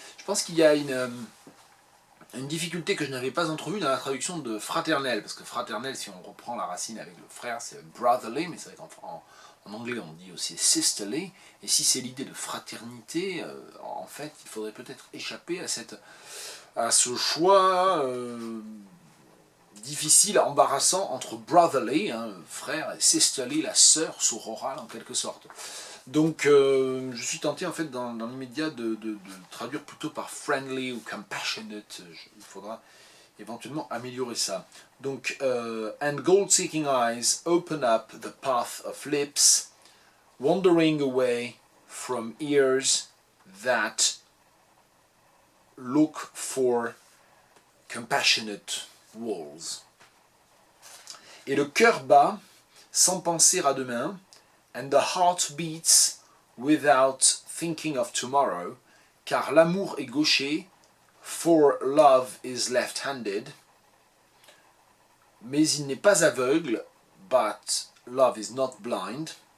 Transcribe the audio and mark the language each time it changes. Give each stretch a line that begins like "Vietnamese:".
French: Je pense qu'il y a une difficulté que je n'avais pas entrevue dans la traduction de fraternel, parce que fraternel, si on reprend la racine avec le frère, c'est brotherly, mais c'est vrai en anglais on dit aussi sisterly, et si c'est l'idée de fraternité, en fait il faudrait peut-être échapper à ce choix difficile, embarrassant entre brotherly, hein, frère, et sisterly, la sœur sororale en quelque sorte. Donc je suis tenté en fait dans l'immédiat de traduire plutôt par friendly ou compassionate. Il faudra éventuellement améliorer ça.
English: Donc and gold-seeking eyes open up the path of lips, wandering away from ears that look for compassionate walls.
French: Et le cœur bat sans penser à demain.
English: And the heart beats without thinking of tomorrow,
French: car l'amour est gaucher,
English: for love is left-handed,
French: mais il n'est pas aveugle,
English: but love is not blind.